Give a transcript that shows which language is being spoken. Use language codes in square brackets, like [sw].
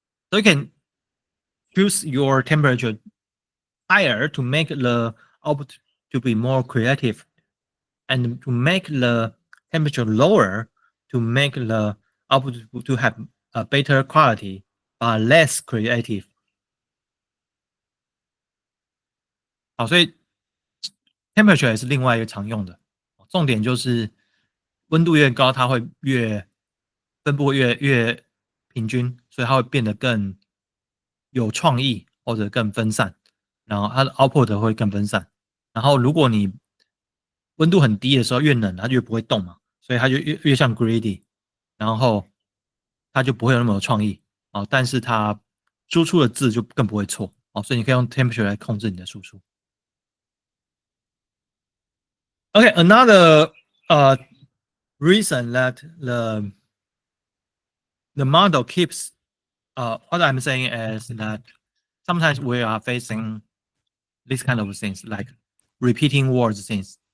[en] So you can choose your temperature higher to make the output to be more creative, and to make the temperature lower to make the output to have a better quality but less creative. [zh] 好，所以 temperature 也是另外一个常用的，重点就是温度越高，它会越分布越平均，所以它会变得更有创意或者更分散，然后它的 output 会更分散。然后如果你温度很低的时候越冷，它就越不会动嘛，所以它就越像 greedy，然后它就不会有那么有创意哦，但是它输出的字就更不会错哦，所以你可以用 temperature 来控制你的输出。 [en] Okay, another reason that the model keeps what I'm saying is that sometimes we are facing these kind of things like repeating words things.